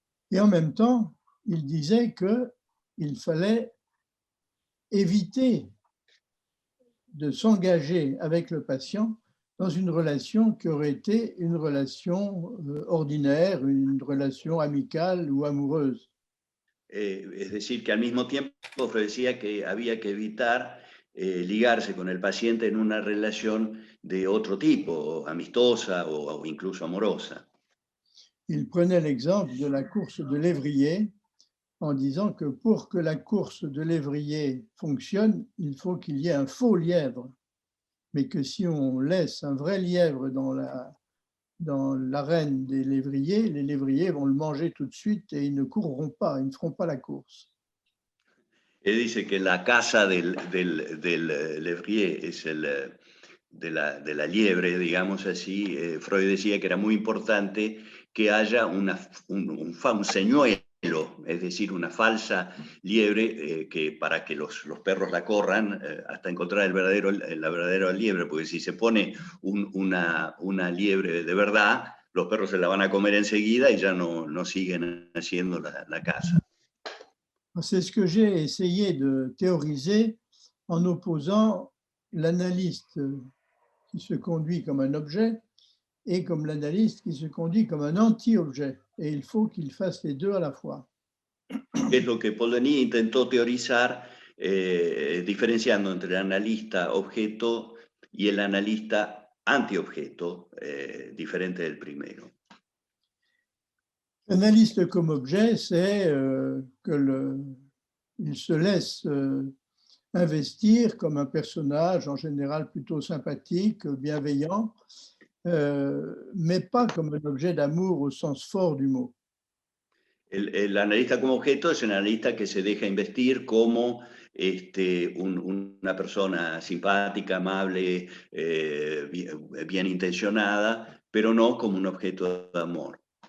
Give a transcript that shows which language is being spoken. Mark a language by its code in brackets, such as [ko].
[fr] Et en même temps, il disait qu'il fallait éviter de s'engager avec le patient dans une relation qui aurait été une relation ordinaire, une relation amicale ou amoureuse. [es] Es decir, que al mismo tiempo Freud decía que había que evitar ligarse con el paciente en una relación de otro tipo, amistosa o incluso amorosa. [fr] Il prenait l'exemple de la course de l'évrier en disant que pour que la course de l'évrier fonctionne, il faut qu'il y ait un faux lièvre, mais que si on laisse un vrai lièvre dans l'arène des lévriers, les lévriers vont le manger tout de suite et ils ne courront pas, ils ne feront pas la course. [es] Él dice que la caza del lévrier es de la liebre, digamos así. Freud decía que era muy importante que haya un señuelo, es decir, una falsa liebre que para que los perros la corran hasta encontrar la verdadera liebre, porque si se pone una liebre de verdad, los perros se la van a comer enseguida y ya no siguen haciendo la caza. [fr] C'est ce que j'ai essayé de théoriser en opposant l'analyste qui se conduit comme un objet et comme l'analyste qui se conduit comme un anti-objet. Et il faut qu'il fasse les deux à la fois. [es] Es lo que Paul Denis intentó teorizar, diferenciando entre el analista objeto y el analista antiobjeto, diferente del primero. [fr] L'analyste comme objet, c'est qu'il se laisse investir comme un personnage en général plutôt sympathique, bienveillant, mais pas comme un objet d'amour au sens fort du mot. [es] El analista como objeto es un analista que se deja investir como una persona simpática, amable, bien intencionada, pero no como un objeto de amor.